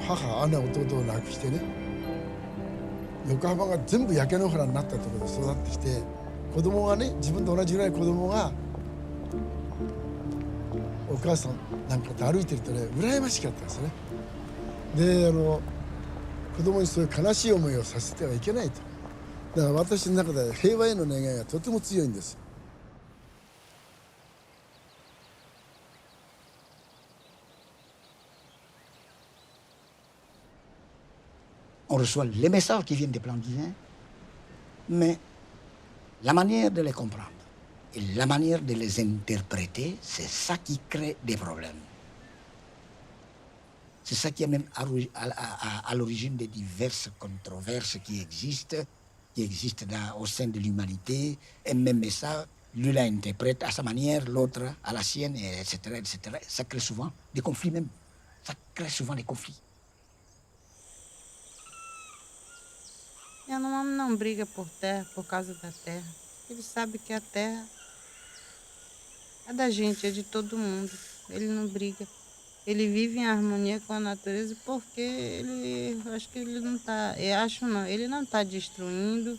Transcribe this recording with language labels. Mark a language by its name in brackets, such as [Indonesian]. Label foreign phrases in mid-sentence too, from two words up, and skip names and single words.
[Japanese] 母姉弟を亡くしてね、横浜が全部焼け野原になったところで育ってきて、子供がね、自分と同じぐらい子供がお母さんなんかと歩いてるとね、羨ましかったですね。で子供にそういう悲しい思いをさせてはいけないと。だから私の中で平和への願いがとても強いんです。 [French] On reçoit les messages qui viennent des plans divins, mais la manière de les comprendre et la manière de les interpréter, c'est ça qui crée des problèmes. C'est ça qui est même à l'origine des diverses controverses qui existent au sein de l'humanité. Et même ça, l'un l'interprète à sa manière, l'autre à la sienne, etc., etc. Ça crée souvent des conflits même. Ça crée souvent des conflits. [Portuguese] Yanomami não briga por terra, por causa da terra. Ele sabe que a terra é da gente, é de todo mundo. Ele não briga. Ele vive em harmonia com a natureza porque acho que ele não está, ele não está destruindo.